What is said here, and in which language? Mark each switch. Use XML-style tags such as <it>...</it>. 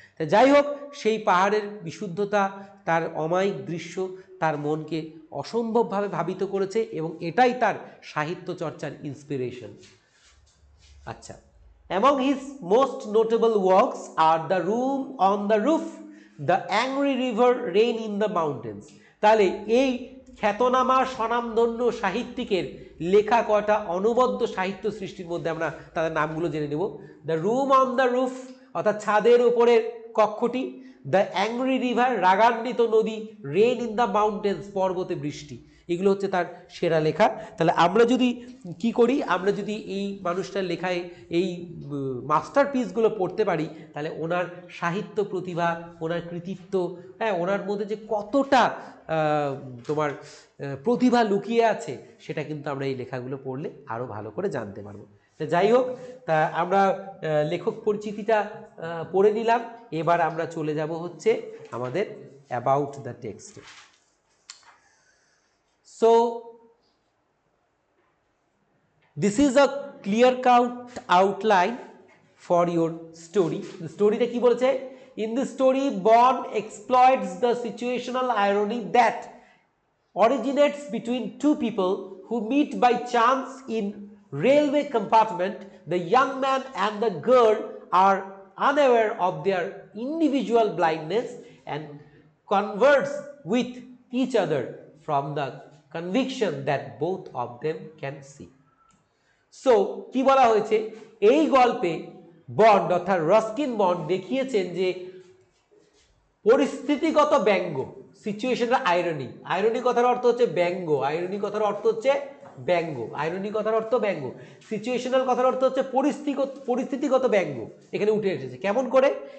<bn>তা যাই হোক, সেই পাহাড়ের বিশুদ্ধতা, তার অমায়িক দৃশ্য তার মনকে অসম্ভবভাবে ভাবিত করেছে, এবং এটাই তার সাহিত্য চর্চার ইন্সপিরেশন।</bn> <en>আচ্ছা, among his most notable works are The Room on the Roof, The Angry River, Rain in the Mountains।</en> <bn>তাহলে এই খ্যাতনামা স্বনামধন্য সাহিত্যিকের লেখা কয়টা অনবদ্য সাহিত্য সৃষ্টির মধ্যে আমরা তাদের নামগুলো জেনে নেব। The room on the roof অর্থাৎ ছাদের ওপরের কক্ষটি, দ্য অ্যাংরি রিভার রাগান্বিত নদী, রেন ইন দ্য মাউন্টেন্স পর্বতে বৃষ্টি, এগুলো হচ্ছে তার সেরা লেখা। তাহলে আমরা যদি কি করি, আমরা যদি এই মানুষটার লেখায় এই মাস্টার পিসগুলো পড়তে পারি, তাহলে ওনার সাহিত্য প্রতিভা, ওনার কৃতিত্ব, হ্যাঁ, ওনার মধ্যে যে কতটা তোমার প্রতিভা লুকিয়ে আছে, সেটা কিন্তু আমরা এই লেখাগুলো পড়লে আরও ভালো করে জানতে পারবো। যাই হোক, তা আমরা লেখক পরিচিতিটা পড়ে নিলাম। এবার আমরা চলে যাব হচ্ছে আমাদের about the text.</bn> <en>So this is a clear-cut outline for your story. The story</en> <bn>টা কি বলেছে?</bn> <en>In the story, Bond exploits the situational irony that originates between two people who meet by chance in railway compartment. The young man and the girl are unaware of their individual blindness and converse with each other from the conviction that both of them can see.</en> <bn>So কি বলা হয়েছে, এই গল্পে bond অর্থাৎ রস্কিন bond দেখিয়েছেন যে পরিস্থিতিগত ব্যঙ্গ, situational irony. Irony কথার অর্থ হচ্ছে ব্যঙ্গ, আইরনি কথার অর্থ হচ্ছে ব্যঙ্গ, আইরনি কথার অর্থ ব্যঙ্গ, সিচুয়েশনাল কথার অর্থ হচ্ছে পরিস্থিতিগত ব্যঙ্গ এখানে উঠে এসেছে। কেমন করে?</bn>